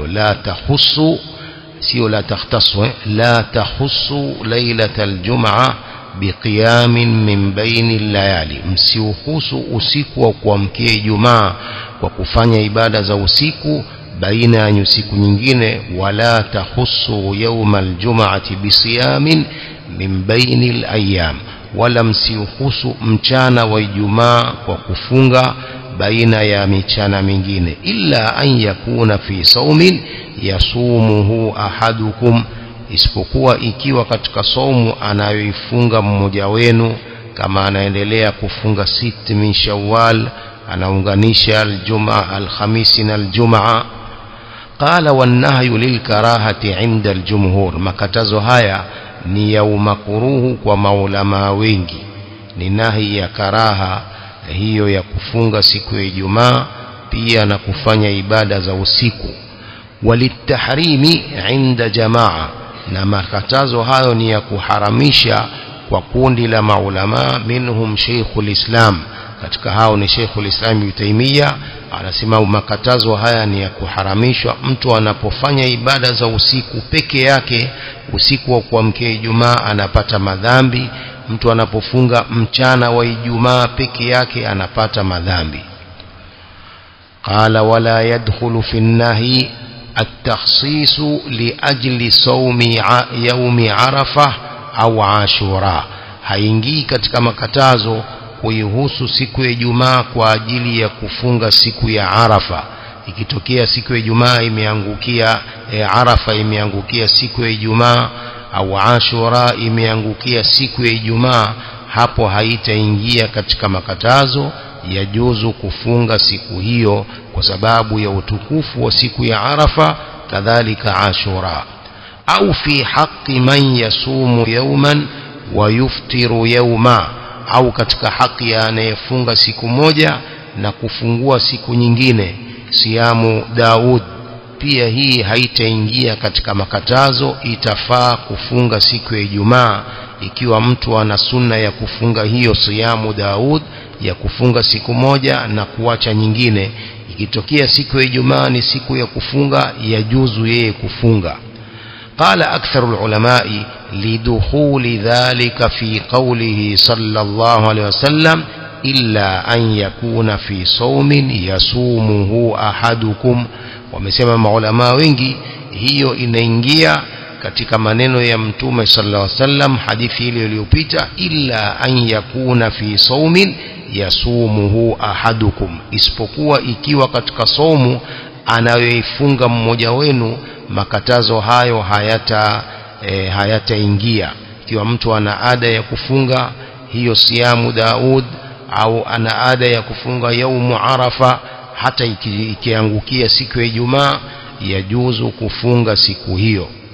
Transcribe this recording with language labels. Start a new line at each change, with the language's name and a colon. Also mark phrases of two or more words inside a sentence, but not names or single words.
Arabic: لا تخصوا,
Swahili: sio
Arabic: لا تختصوا لا تخصوا ليلة الجمعة بقيام من بين الليالي,
Swahili: msiuhusu usiku wa kuamkia Ijumaa kwa kufanya ibada za usiku baina ya nyusiku nyingine.
Arabic: ولا تخصوا يوم الجمعة بصيام من بين الأيام,
Swahili: wala msiuhusu mchana wa Ijumaa kwa kufunga baina ya michana mingine.
Arabic: إلا أن يكون في صوم يصومه أحدكم,
Swahili: isipokuwa ikiwa katika saumu anayoifunga mmoja wenu, kama anaendelea kufunga 6 min Shawwal, anaunganisha al-Jum'a al-Khamis na al-Jum'a.
Arabic: قال والنهي للكراهة عند الجمهور,
Swahili: makatazo haya ni ya umakruhu kwa maulama wengi, ni nahi ya karaha hiyo ya kufunga siku ya Ijumaa pia na kufanya ibada za usiku.
Arabic: وللتحريم عند جماعة,
Swahili: na makatazo hayo ni ya kuharamisha kwa kundi la maulama. Minhum Sheikhul Islam, katika hao ni Sheikhul Islam Ibn Taymiyyah, anasema makatazo haya ni ya kuharamishwa mtu anapofanya ibada za usiku peke yake. Usiku wa kuamkia Ijumaa anapata madhambi, mtu anapofunga mchana wa Ijumaa peke yake anapata madhambi.
Arabic: قال ولا يدخل في النهي التخصيص لأجل صوم يوم عرفة أو عاشوراء,
Swahili: haingii katika makatazo kuihusu siku ya Ijumaa kwa ajili ya kufunga siku ya Arafa. Ikitokea siku ya Ijumaa imeangukia Arafa imeangukia siku ya Ijumaa, au Ashura imeangukia siku ya Ijumaa, hapo haitaingia katika makatazo. Yajuzu kufunga siku hiyo kwa sababu ya utukufu wa siku ya Arafa, kadhalika Ashura.
Arabic: أو في حق من يصوم يوما ويفطر يوما,
Swahili: au katika haki ya anayefunga siku moja na kufungua siku nyingine. Siyamu Daud pia hii haitaingia katika makatazo, itafaa kufunga siku ya Ijumaa ikiwa mtu ana sunna ya kufunga hiyo siyamu Daud ya kufunga siku moja na kuacha nyingine. Ikitokea siku ya Ijumaa ni siku ya kufunga, yajuzu yeye kufunga.
Arabic: قال أكثر العلماء لدخول ذلك في قوله صلى الله عليه وسلم إلا أن يكون في صوم يصومه أحدكم.
Swahili: wamesema maulama wengi hiyo inaingia katika maneno ya Mtume
Arabic: صلى الله عليه وسلم,
Swahili: hadithi ile iliyopita,
Arabic: إلا أن يكون في صوم يصومه أحدكم,
Swahili: isipokuwa ikiwa katika saumu anayoifunga mmoja wenu, makatazo hayo hayataingia. Ikiwa mtu ana ada ya kufunga hiyo siyamu Daud au ana ada ya kufunga yaumu Arafa, hata ikiangukia siku ya Ijumaa yajuzu kufunga siku hiyo.